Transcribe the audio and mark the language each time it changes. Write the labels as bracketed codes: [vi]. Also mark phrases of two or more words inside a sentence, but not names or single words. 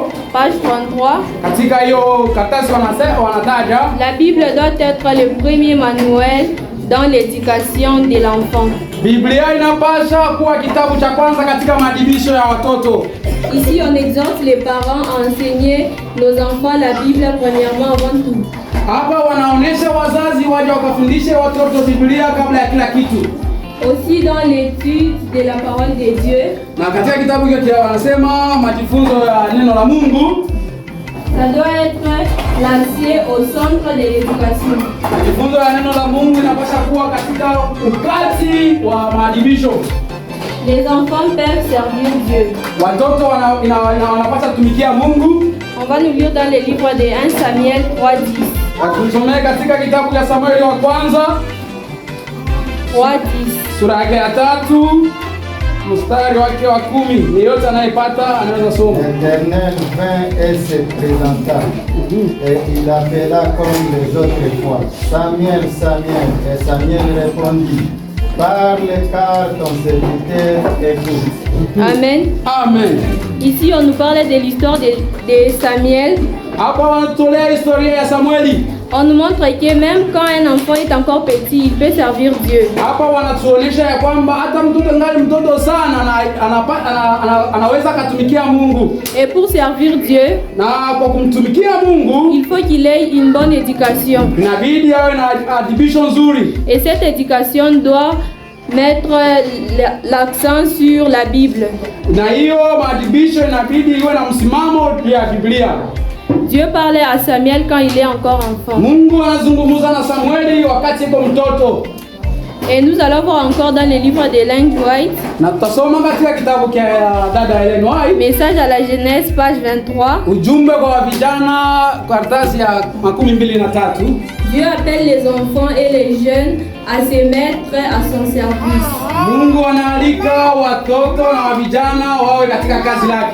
[fr] page 33. [sw] Katika hiyo karatasi wanataja, [fr] la Bible doit être le premier manuel dans l'éducation de l'enfant. [sw] Biblia inapasha kuwa kitabu cha kwanza katika madibisho ya watoto. [fr] Ici on exhorte les parents à enseigner nos enfants la Bible premièrement avant tout. [sw] Hapa wanaonesha wazazi waje wakafundishe watoto Biblia kabla ya kila kitu. [fr] Aussi dans l'étude de la parole de Dieu. [sw] Na katika kitabu hiki wanasema majifunzo ya neno la Mungu. [fr] Ça doit être lancé au centre de l'éducation. [sw] Majifunzo ya neno la Mungu inapaswa kuwa katika ukati wa maadibisho. [fr] Les enfants peuvent servir Dieu. [sw] Watoto wanapaswa kutumikia Mungu. [fr] On va nous lire dans le livre de 1 Samuel 3:10. [sw] Tusomee katika kitabu cha Samueli wa kwanza 3:10. Sura yake ya 3 mstari wake wa 10. Yeyote anayepata anaweza soma. [fr] L'Éternel vint et se présenta, et il appela comme les autres fois, Samuel, Samuel. Et Samuel répondit, parle car ton serviteur écoute. Amen. Amen. Ici on nous parle de l'histoire de Samuel. [sw] Hapa wanatolea historia ya Samueli. [fr] On nous montre que même quand un enfant est encore petit, il peut servir Dieu. [sw] Hapa wanatuonesha ya kwamba hata mtoto ngali mtoto sana anaweza kutumikia Mungu. [fr] Et pour servir Dieu, [sw] na kwa kumtumikia Mungu, [fr] il faut qu'il ait une bonne éducation. [sw] Inabidi awe na adibisho nzuri. [fr] Et cette éducation doit mettre l'accent sur la Bible. [sw] Na hiyo maadibisho inabidi iwe na msimamo ya Biblia. [fr] Dieu parlait à Samuel quand il est encore enfant. [sw] Mungu anazungumza na Samueli wakati yuko mtoto. [fr] Et nous allons voir encore dans le livre de Ellen White. [sw] Na tutasoma katika kitabu cha dada Ellen White. [fr] Message à la jeunesse page 23. [sw] Ujumbe kwa vijana karatasi ya 23. [fr] Dieu appelle les enfants et les jeunes à se mettre à son service. [sw] Mungu anaalika watoto na vijana wawe katika kazi lake.